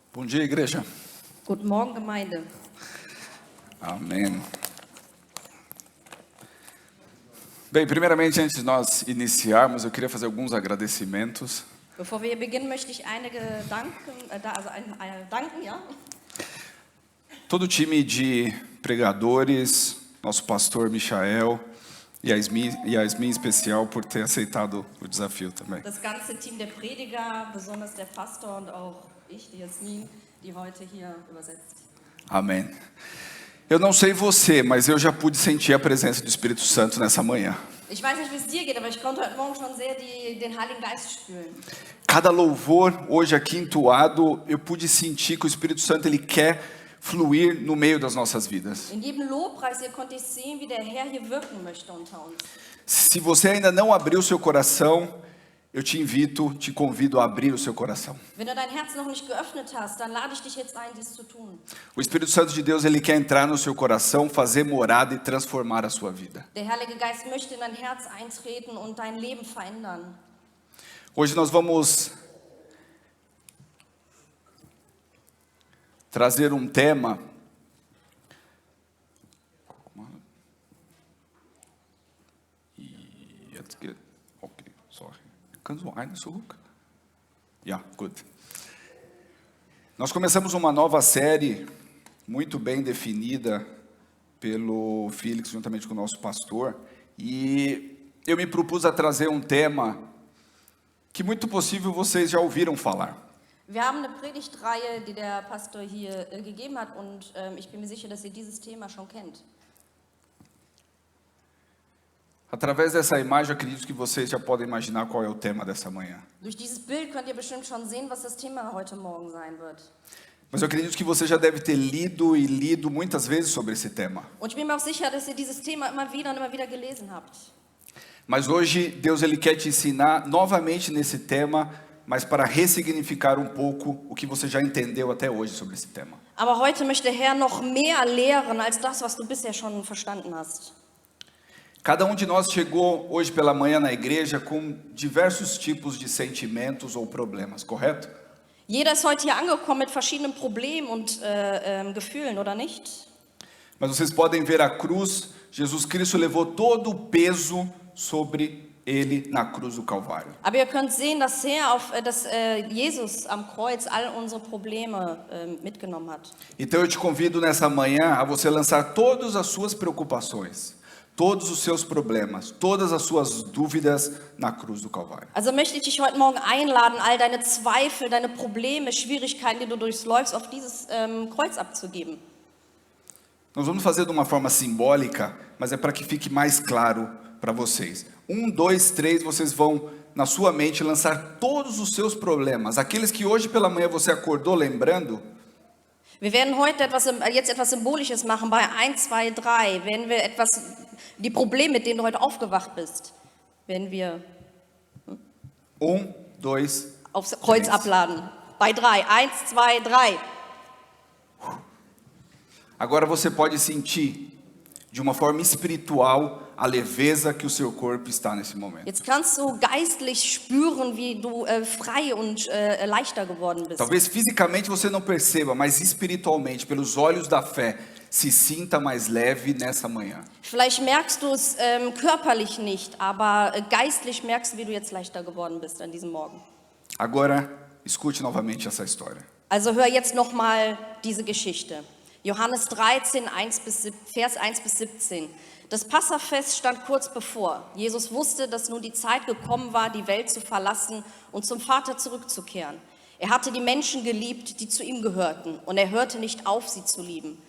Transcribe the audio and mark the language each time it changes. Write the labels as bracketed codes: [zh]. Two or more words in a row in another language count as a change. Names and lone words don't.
[pt] dia, igreja. [de] Guten Morgen, Gemeinde. [pt] Amém. Bem, primeiramente, antes de nós iniciarmos, eu queria fazer alguns agradecimentos. [de] Bevor wir beginnen, möchte ich einige danken, danken, ja? [pt] Todo o time de pregadores, nosso pastor Michael e Yasmin em especial por ter aceitado o desafio também. [de] Das ganze Team der Prediger, besonders der Pastor und auch ich, die Jasmin, die heute hier übersetzt. [pt] Amém. Eu não sei você, mas eu já pude sentir a presença do Espírito Santo nessa manhã. [de] Ich weiß nicht, wie es dir geht, aber ich konnte heute Morgen schon sehr den Heiligen Geist spüren. [pt] Cada louvor hoje aqui entoado, eu pude sentir que o Espírito Santo ele quer fluir no meio das nossas vidas. [de] In jedem Lobpreis hier konnte ich sehen, wie der Herr hier wirken möchte unter uns. [pt] Se você ainda não abriu seu coração, eu te convido a abrir o seu coração. [de] Wenn du dein Herz noch nicht geöffnet hast, dann lade ich dich jetzt ein, dies zu tun. [pt] O Espírito Santo de Deus, ele quer entrar no seu coração, fazer morada e transformar a sua vida. [de] Der Heilige Geist möchte in dein Herz eintreten und dein Leben verändern. [pt] Hoje nós vamos trazer um tema [de] Kannst du eine zurück? Ja, gut. [pt] Nós começamos uma nova série muito bem definida pelo Felix, juntamente com o nosso pastor, e eu me propus a trazer um tema que muito possível vocês já ouviram falar. [de] Wir haben eine Predigtreihe, die der Pastor hier gegeben hat, und ich bin mir sicher, dass ihr dieses Thema schon kennt. [pt] Através dessa imagem, eu acredito que vocês já podem imaginar qual é o tema dessa manhã. [de] Durch dieses Bild könnt ihr bestimmt schon sehen, was das Thema heute Morgen sein wird. [pt] Mas eu acredito que você já deve ter lido muitas vezes sobre esse tema. [de] Und ich bin mir auch sicher, dass ihr dieses Thema immer wieder gelesen habt. [pt] Mas hoje Deus ele quer te ensinar novamente nesse tema, mas para ressignificar um pouco o que você já entendeu até hoje sobre esse tema. [de] Aber heute möchte der Herr noch mehr lehren als das, was du bisher schon verstanden hast. [pt] Cada de nós chegou hoje pela manhã na igreja com diversos tipos de sentimentos ou problemas, correto? [de] Jeder ist heute hier angekommen mit verschiedenen Problemen und Gefühlen, oder nicht? [pt] Mas vocês podem ver a cruz, Jesus Cristo levou todo o peso sobre ele na cruz do Calvário. [de] Aber ihr könnt sehen, dass Jesus am Kreuz all unsere Probleme mitgenommen hat. [pt] Então eu te convido nessa manhã a você lançar todas as suas preocupações, todos os seus problemas, todas as suas dúvidas na cruz do Calvário. [de] Also möchte ich dich heute Morgen einladen, all deine Zweifel, deine Probleme, Schwierigkeiten, die du durchläufst, auf dieses Kreuz abzugeben. [pt] Nós vamos fazer de uma forma simbólica, mas é para que fique mais claro para vocês. 1, 2, 3, vocês vão na sua mente lançar todos os seus problemas, aqueles que hoje pela manhã você acordou lembrando. [de] Wir werden heute jetzt etwas Symbolisches machen. Bei 1, 2, 3 werden wir die Probleme, mit denen du heute aufgewacht bist, werden wir 1, 2, aufs Kreuz abladen. Bei 3, 1, 2, 3. [pt] Agora você pode sentir de uma forma espiritual a leveza que o seu corpo está nesse momento. [de] Jetzt kannst du geistlich spüren, wie du frei und leichter geworden bist. [pt] Talvez fisicamente você não perceba, mas espiritualmente, pelos olhos da fé, se sinta mais leve nessa manhã. [de] Vielleicht merkst du es körperlich nicht, aber geistlich merkst du, wie du jetzt leichter geworden bist an diesem Morgen. [pt] Agora, escute novamente essa história. [de] Also hör jetzt noch mal diese Geschichte. Johannes 13, Vers 1 bis 17. Das Passafest stand kurz bevor. Jesus wusste, dass nun die Zeit gekommen war, die Welt zu verlassen und zum Vater zurückzukehren. Er hatte die Menschen geliebt, die zu ihm gehörten, und er hörte nicht auf, sie zu lieben.